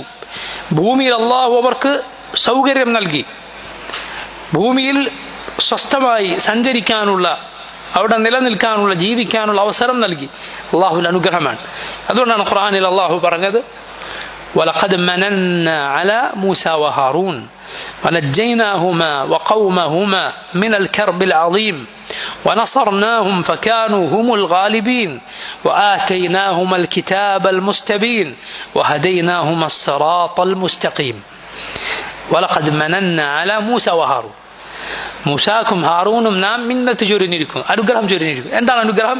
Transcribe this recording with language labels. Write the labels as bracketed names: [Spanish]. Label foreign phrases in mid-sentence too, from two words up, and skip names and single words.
[Malayalam] ഭൂമിയിൽ അള്ളാഹു അവർക്ക് സൗകര്യം നൽകി, ഭൂമിയിൽ സ്വസ്ഥമായി സഞ്ചരിക്കാനുള്ള, അവിടെ നിലനിൽക്കാനുള്ള, ജീവിക്കാനുള്ള അവസരം നൽകി. അള്ളാഹുവിന്റെ അനുഗ്രഹമാണ്. അതുകൊണ്ടാണ് ഖുർആനിൽ അള്ളാഹു പറഞ്ഞത് [Arabic] ولقد مننا على موسى وهارون ونجيناهما وقومهما من الكرب العظيم ونصرناهم فكانوا هم الغالبين وآتيناهما الكتاب المستبين وهديناهما الصراط المستقيم. ولقد مننا على موسى وهارون, [Malayalam] മൂസാക്കും ഹാറൂനും നാം മിന്നത്ത് ചൊരിഞ്ഞിരിക്കുന്നു, അനുഗ്രഹം ചൊരിഞ്ഞിരിക്കുന്നു. എന്താണ് അനുഗ്രഹം?